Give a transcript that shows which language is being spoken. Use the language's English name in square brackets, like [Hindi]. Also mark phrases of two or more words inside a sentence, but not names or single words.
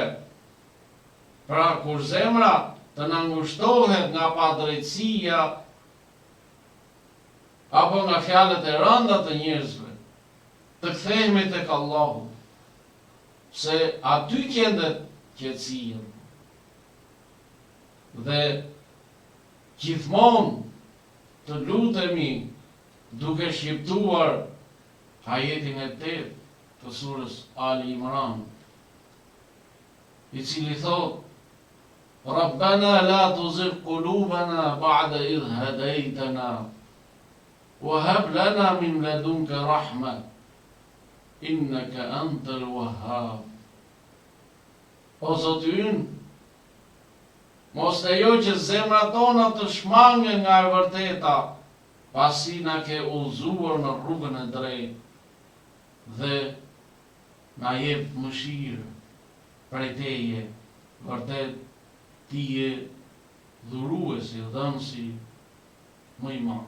[Albanian] Pra kur zemra të na ngushtohet nga padrejtësia apo nga fjalët e rënda të njerëzve, të kthehemi tek Allahu, se aty gjendet qetësia. Dhe gjithmonë të lutemi duke shqiptuar ajetin e 8 të surës Ali Imran, i cili thot: [Arabic] ربنا لا تزغ قلوبنا بعد إذ هديتنا وهب لنا من لدنك رحمة إنك أنت الوهاب. [Albanian] O Zoti ynë, mos lejo që zemrat tona të shmangen nga e vërteta, pasi na ke udhëzuar në rrugën e drejtë dhe na jep mëshirë prej teje, vërtet ti je dhuruesi, dhënësi më i madh.